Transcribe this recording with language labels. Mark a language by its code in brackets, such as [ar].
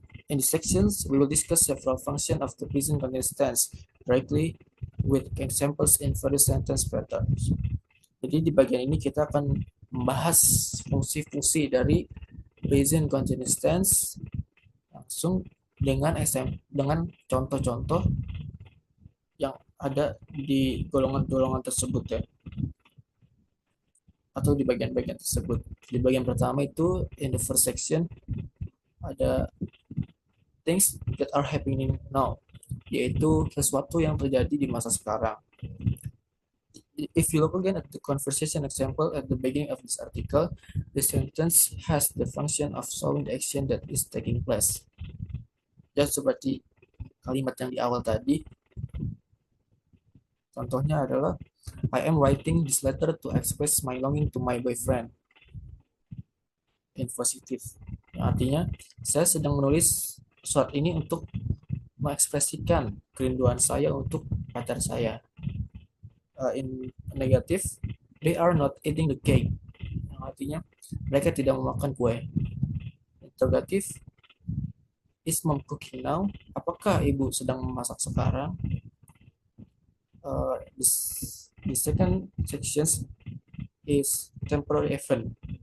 [en] In these sections, we will discuss several functions of the present continuous tense directly with examples in various sentence patterns. [id] Jadi di bagian ini kita akan membahas fungsi-fungsi dari present continuous tense langsung dengan contoh-contoh yang ada di golongan-golongan tersebut ya, atau di bagian-bagian tersebut. Di bagian pertama itu [en] in the first section [id] ada [en] things that are happening now, [id] yaitu sesuatu yang terjadi di masa sekarang. [en] If you look again at the conversation example at the beginning of this article, the sentence has the function of showing the action that is taking place. [id] Dan seperti kalimat yang di awal tadi, contohnya adalah [en] I am writing this letter to express my longing to my boyfriend. In positive. [id] Yang artinya, saya sedang menulis surat ini untuk mengekspresikan kerinduan saya untuk pacar saya. [en] In negative, they are not eating the cake. [id] Yang artinya, mereka tidak memakan kue. [en] Interrogative, is mom cooking now? [id] Apakah ibu sedang memasak sekarang? [en] The second section is temporary event.